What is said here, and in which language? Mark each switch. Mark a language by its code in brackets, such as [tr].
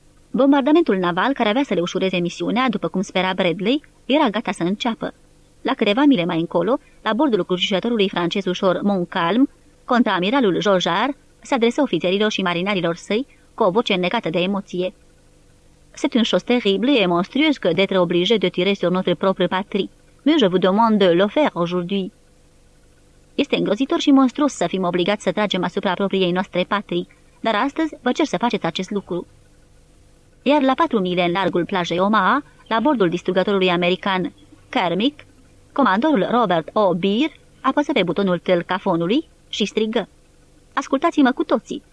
[ro] Bombardamentul naval, care avea să le ușureze misiunea, după cum spera Bradley, era gata să înceapă. La câteva mile mai încolo, la bordul crucișătorului francez ușor Montcalm, contraamiralul Jojar se adresă ofițerilor și marinarilor săi cu o voce înnecată de emoție. [fr] «C'est une chose terrible et monstrueuse que d'être obligé de tirer sur notre propre patrie. Mais je vous demande de le faire aujourd'hui.» [ro] «Este îngrozitor și monstruos să fim obligați să tragem asupra propriei noastre patrii, dar astăzi vă cer să faceți acest lucru.» Iar la 4 mile în largul plajei Omaha, la bordul distrugătorului american Kermick, comandorul Robert O. Beer apăsă pe butonul telcafonului și strigă: «Ascultați-mă cu toții!